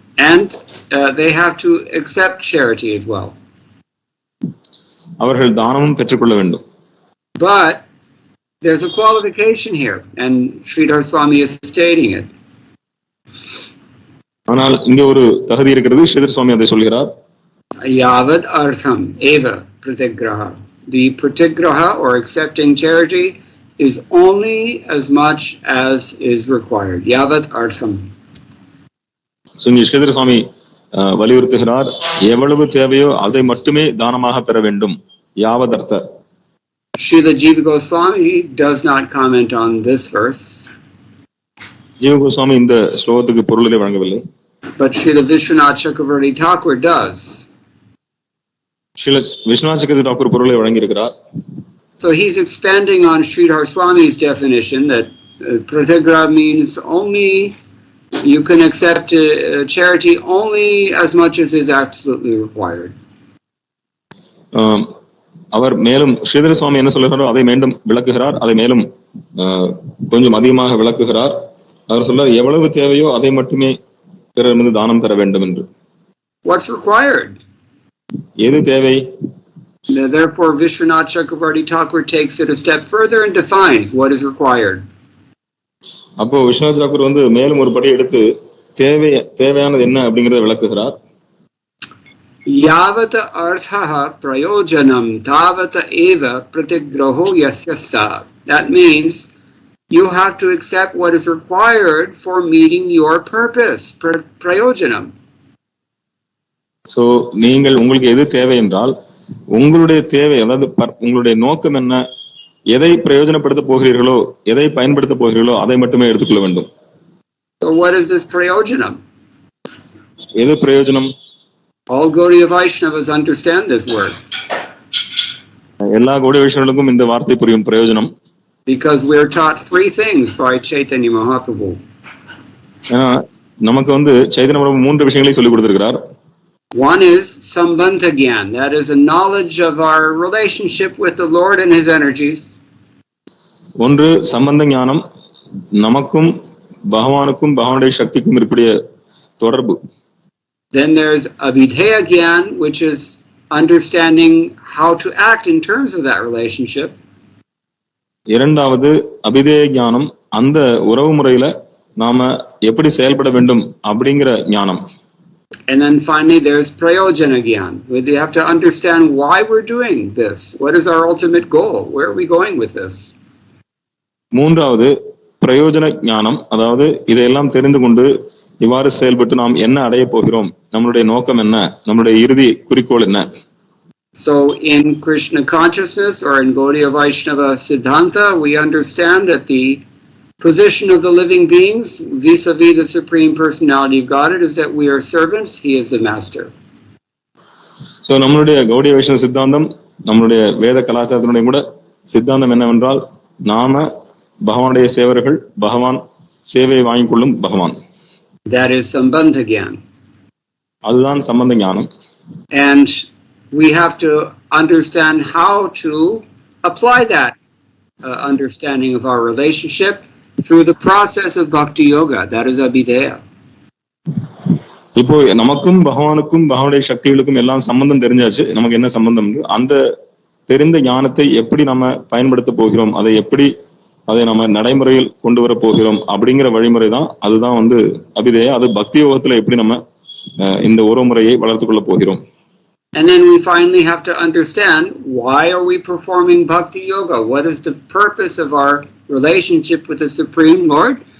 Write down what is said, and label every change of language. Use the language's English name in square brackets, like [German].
[English] And they have to accept charity as well. [Tamil] அவர்கள் தானமும் பெற்றுக்கொள்ள வேண்டும். [English] But there's a qualification here, and Sridhar Swami is stating it. [Tamil] ஆனால் இங்க ஒரு தகுதி இருக்கிறது, ஸ்ரீதர் சுவாமி அதை சொல்கிறார். [Sanskrit] Yavad artham eva pratigraha. [English] The pratigraha or accepting charity is only as much as is required. [Sanskrit] Yavad artham. [Tamil] So இங்க ஸ்ரீதர் சுவாமி வலியுறுத்துகிறார், எவ்வளவு தேவையோ அதை மட்டுமே தானமாக பெற வேண்டும். [Sanskrit] யாவத் அர்த்த. [English] Srila Jiva Goswami does not comment on this verse. [Tamil] ஜீவ கோஸ்வாமி இந்த ஸ்லோகத்துக்கு பொருளை வழங்கவில்லை. [English] But Srila Vishwanath Chakravarti Thakur does. [Tamil] Srila Viswanath சக்கரவர்த்தி தாக்கூர் பொருளை வழங்கியிருக்கிறார். [English] So he's expanding on Sridhar Swami's definition that pratigraha means only you can accept charity only as much as is absolutely required. [Tamil] அவர் மேலும் ஸ்ரீதர சுவாமி என்ன சொல்கிறாரோ அதை மீண்டும் விளக்குகிறார், அதை மேலும் கொஞ்சம் அதிகமாக விளக்குகிறார். அவர் சொல்றார், எவ்வளவு தேவையோ அதை மட்டுமே பிறரிடமிருந்து தானம் பெற வேண்டும் என்று. [English] What's required? [Tamil] எது தேவை? [English] Therefore Vishwanath Chakravarti Thakur takes it a step further and defines what is required. [Tamil] அப்போ விஸ்வநாத் தாக்கூர் மேலும் ஒரு படி எடுத்து தேவையானது என்ன அப்படிங்கறத விளக்குகிறார். [Sanskrit] Yavata arthaha prayojanam tavata eva pratigraho yasya sa. [English] That means you have to accept what is required for meeting your purpose. [Sanskrit] Prayojanam. [Tamil] So நீங்கள் உங்களுக்கு எது தேவை என்றால் உங்களுடைய தேவை, அதாவது உங்களுடைய நோக்கம் என்ன, எதை பிரயோஜனப்படுத்த போகிறீர்களோ, எதை பயன்படுத்த போகிறீர்களோ அதை மட்டுமே எடுத்துக்கொள்ள வேண்டும். [English] So what is this prayojanam? [Tamil] எது பிரயோஜனம்? [English] All Gaudiya Vaishnavas understand this word. [Tamil] எல்லா கௌடிய வைஷ்ணவர்களுக்கும் இந்த வார்த்தை புரியும், பிரயோஜனம். [English] Because we are taught 3 things by Chaitanya Mahaprabhu. [Tamil] ஏன்னா நமக்கு சைதன்ய பிரபு 3 விஷயங்களை சொல்லிக் கொடுத்திருக்கிறார். [English] One is sambandha gyan, that is a knowledge of our relationship with the Lord and his energies. [Tamil] ஒன்று சம்பந்த ஞானம், நமக்கும் பகவானுக்கும் பகவானுடைய சக்திக்கும் இருக்கக்கூடிய தொடர்பு. [English] Then there's abhidheya gyan, which is understanding how to act in terms of that relationship. [Tamil] இரண்டாவது அபிதேய ஞானம், அந்த உறவு முறையில நாம எப்படி செயல்பட வேண்டும் அப்படிங்கிற ஞானம். [English] And then finally there's prayojana gyan. We have to understand why we're doing this. What is our ultimate goal? Where are we going with this? [Tamil] மூன்றாவது பிரயோஜன ஞானம், அதாவது இதையெல்லாம் தெரிந்து கொண்டு இவ்வாறு செயல்பட்டு நாம் என்ன அடைய போகிறோம், நம்மளுடைய நோக்கம் என்ன, நம்மளுடைய இறுதி குறிக்கோள் என்ன. [English] So in Krishna consciousness or in Gaudiya Vaishnava Siddhanta, we understand that the position of the living beings vis-a-vis the Supreme Personality of Godhead is that we are servants, He is the Master. [Tamil] So நம்மளுடைய கௌடிய வைஷ்ணவ சித்தாந்தம், நம்மளுடைய வேத கலாச்சாரத்தினுடைய கூட சித்தாந்தம் என்னவென்றால், நாம பகவானுடைய சேவர்கள், பகவான் சேவையை வாங்கிக் கொள்ளும் பகவான். [English] That is Sambandha Gyan. [Tamil] அதுதான் சம்பந்த ஞானம். [English] And we have to understand how to apply that understanding of our relationship through the process of bhakti yoga. That is abhideya. [Tamil] இப்போ நமக்கும் பகவானுக்கும் பகவானுடைய சக்திகளுக்கும் எல்லாம் சம்பந்தம் தெரிஞ்சாச்சு. நமக்கு என்ன சம்பந்தம், அந்த தெரிந்த ஞானத்தை எப்படி நம்ம பயன்படுத்த போகிறோம், அதை நம்ம நடைமுறையில் கொண்டு வர போகிறோம் அப்படிங்கிற வழிமுறை தான். அதுதான் அபிதேய. அது பக்தி யோகத்துல எப்படி நம்ம இந்த உறவுமுறையை வளர்த்து கொள்ள போகிறோம். [English] And then we finally have to understand, why are we performing bhakti yoga? What is the purpose of our relationship with the Supreme Lord?